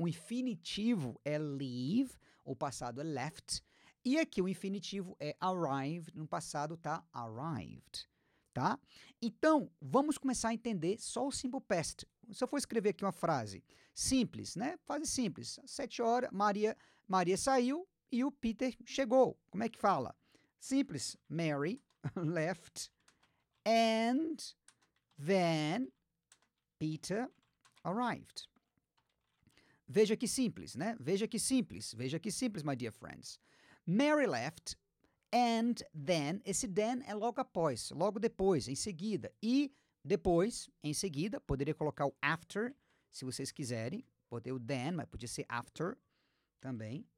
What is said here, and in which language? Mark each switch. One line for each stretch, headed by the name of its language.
Portuguese: O infinitivo é leave, o passado é left, e aqui o infinitivo é arrive, no passado tá arrived, tá? Então, vamos começar a entender só o simple past. Se eu for escrever aqui uma frase simples, né? Frase simples. 7 horas, Maria saiu e o Peter chegou. Como é que fala? Simples.
English: Mary left and then Peter arrived.
Portuguese: Veja que simples, né? Veja que simples,
English: my dear friends. Mary left and then,
Portuguese: esse then é logo após, logo depois, em seguida. E depois, em seguida, poderia colocar o after, se vocês quiserem. Botei o then, mas podia ser after também.